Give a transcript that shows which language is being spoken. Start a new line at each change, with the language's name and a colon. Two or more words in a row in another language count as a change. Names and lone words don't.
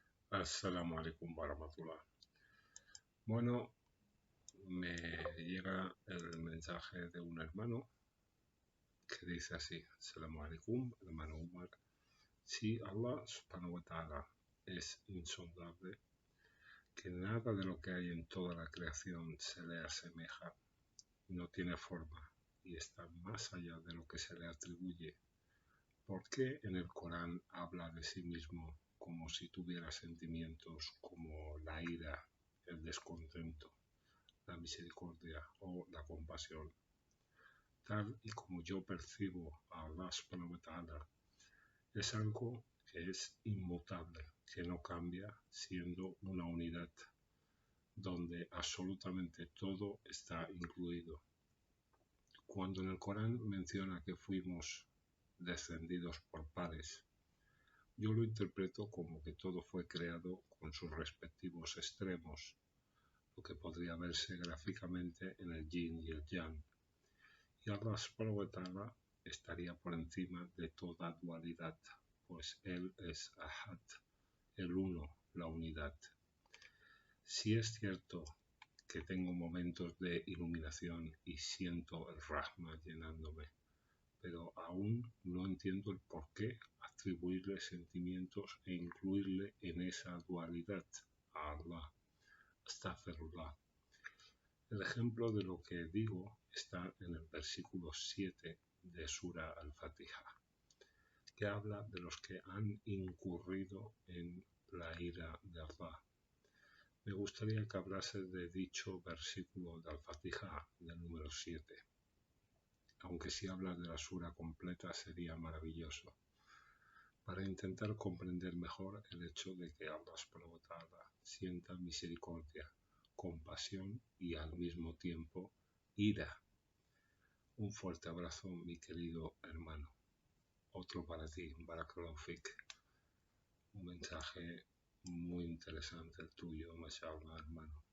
Arabic: السلام عليكم ورحمة الله.
Spanish: Bueno, me llega el mensaje de un hermano que dice así:
Arabic: السلام عليكم, hermano Umar.
Spanish: Si
Arabic: الله سبحانه وتعالى
Spanish: es insondable, que nada de lo que hay en toda la creación se le asemeja, no tiene forma y está más allá de lo que se le atribuye, ¿por qué en el Corán habla de sí mismo como si tuviera sentimientos como la ira, el descontento, la misericordia o la compasión? Tal y como yo percibo a
Arabic: الله سبحانه وتعالى,
Spanish: es algo que es inmutable, que no cambia, siendo una unidad donde absolutamente todo está incluido. Cuando en el Corán menciona que fuimos descendidos por pares, yo lo interpreto como que todo fue creado con sus respectivos extremos, lo que podría verse gráficamente en el yin y el yang. Y
Arabic: الله سبحانه وتعالى
Spanish: estaría por encima de toda dualidad, pues Él es Ahad, el uno, la unidad. Si es cierto que tengo momentos de iluminación y siento el Rahma llenándome, pero aún no entiendo el por qué atribuirle sentimientos e incluirle en esa dualidad a Allah.
Arabic: Astaghfirullah.
Spanish: El ejemplo de lo que digo está en el versículo 7 de Sura Al-Fatiha, que habla de los que han incurrido en la ira de Allah. Me gustaría que hablase de dicho versículo de Al-Fatiha, del número 7. Aunque si hablas de la sura completa sería maravilloso, para intentar comprender mejor el hecho de que
Arabic: الله سبحانه وتعالى
Spanish: sienta misericordia, compasión y al mismo tiempo ira. Un fuerte abrazo, mi querido hermano. Otro para ti,
Arabic: بارك الله فيك.
Spanish: Un mensaje muy interesante el tuyo, mashallah, hermano.